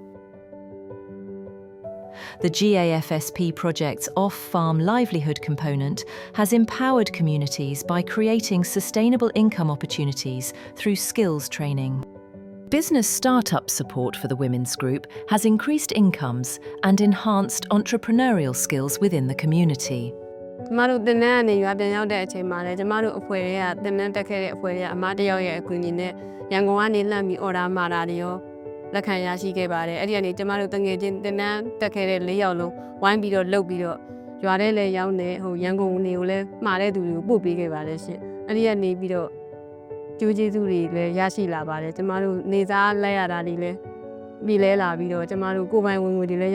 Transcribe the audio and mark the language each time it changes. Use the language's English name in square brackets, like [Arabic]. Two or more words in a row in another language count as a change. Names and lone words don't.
[English] The GAFSP project's off-farm livelihood component has empowered communities by creating sustainable income opportunities through skills training. Business startup support for the women's group has increased incomes and enhanced entrepreneurial skills within the community. [Burmese] ကျမတို့တင်နန်းကနေရွာပြန်ရောက်တဲ့အချိန်မှာလည်းကျမတို့အဖွဲ့တွေကတင်နန်းတက်ခဲ့တဲ့အအဖွဲ့တွေကအမတယောက်ရဲ့အကူအညီနဲ့ရန်ကုန်ကနေလှမ်းပြီးအော်ဒါမှာတာတွေရောလက်ခံရရှိခဲ့ပါတယ်အဲ့ဒီကနေကျမတို့တငယ်ချင်းတင်နန်းတက်ခဲ့တဲ့၄ယောက်လုံးဝိုင်းပြီးတော့လှုပ်ပြီးတော့ရွာထဲ လည်းရောက်နေဟိုရန်ကုန်နေကိုလည်းမှာတဲ့သူတွေကိုပို့ပေးခဲ့ပါတယ်ရှင်အဲ့ဒီကနေပြီးတော့ကျိုးကျေးဇူးတွေလည်းရရှိလာပါတယ်ကျမတို့နေစားလိုက်ရတာတွေလည်းပြီးလဲလာပြီးတော့ကျမတို့ကိုယ်ပိုင်ဝင်ငွေတွေလည်းရ